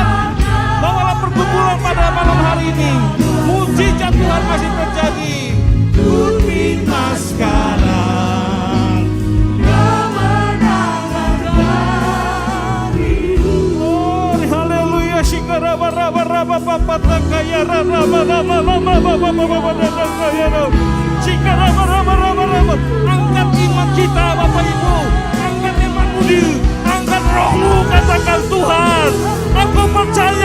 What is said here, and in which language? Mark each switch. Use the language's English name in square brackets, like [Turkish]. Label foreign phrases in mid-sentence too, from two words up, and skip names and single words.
[Indonesian] Bawalah pergumulan pada malam hari ini. Mujizat Tuhan masih terjadi. Ku terima sekarang kemenangan darimu. Oh, haleluya. Shikara-bara-bara papatakaya rama-rama-rama-rama-rama-rama-rama-rama-rama. Shikara-bara-bara-bara-rama. Angkat iman kita Bapak Ibu. Angkat iman budi. Angkat rohmu, katakan Tuhan, aku percaya